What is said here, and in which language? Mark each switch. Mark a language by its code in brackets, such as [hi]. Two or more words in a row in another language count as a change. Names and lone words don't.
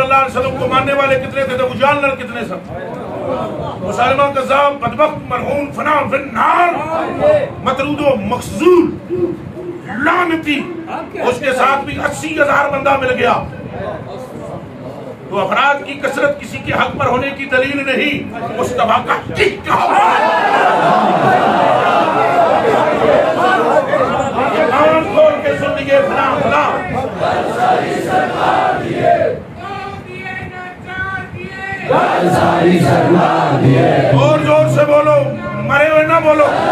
[ar] اللہ علیہ وسلم [ur] کو ماننے والے کتنے تھے ابو جہل نر کتنے سب مسلمہ کذاب بدبخت مرہون فنا فی النار مطرود و مخذول لعنتی اس کے ساتھ بھی 80,000 بندہ مل گیا تو افراد کی کثرت کسی کے حق پر ہونے کی دلیل نہیں مصطفیٰ کا حق کان کھول کے سن لیے فلاں فلاں اور زور سے بولو مرے ہوئے نہ بولو